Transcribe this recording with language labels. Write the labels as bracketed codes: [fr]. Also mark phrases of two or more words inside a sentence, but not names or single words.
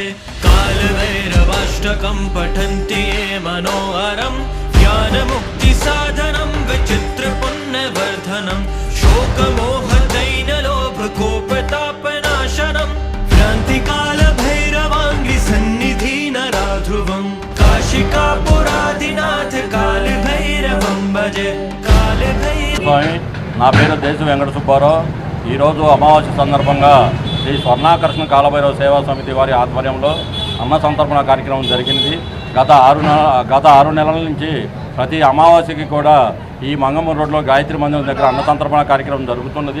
[sa] कालभैरवाष्टकं पठन्ति ये मनोहरं ज्ञानमुक्तिसाधनं विचित्रपुण्यवर्धनं शोकमोहदैन्यलोभकोपतापनाशनं क्रान्तिकालभैरवाङ्घ्रिसन्निधिनराध्रुवं काशिकापुराधिनाथ कालभैरवं भजे। [te] స్వామి, నా పేరు దేశ వెంకట సుబ్బారావు. ఈరోజు అమావాస్య సందర్భంగా శ్రీ స్వర్ణాకర్షణ కాలభైరవ సేవా సమితి వారి ఆధ్వర్యంలో అన్న సంతర్పణ కార్యక్రమం జరిగింది. గత 6 నెలల నుంచి ప్రతి అమావాస్యకి కూడా ఈ మంగమూరు రోడ్లో గాయత్రి మందిరం దగ్గర అన్న సంతర్పణ కార్యక్రమం జరుగుతున్నది.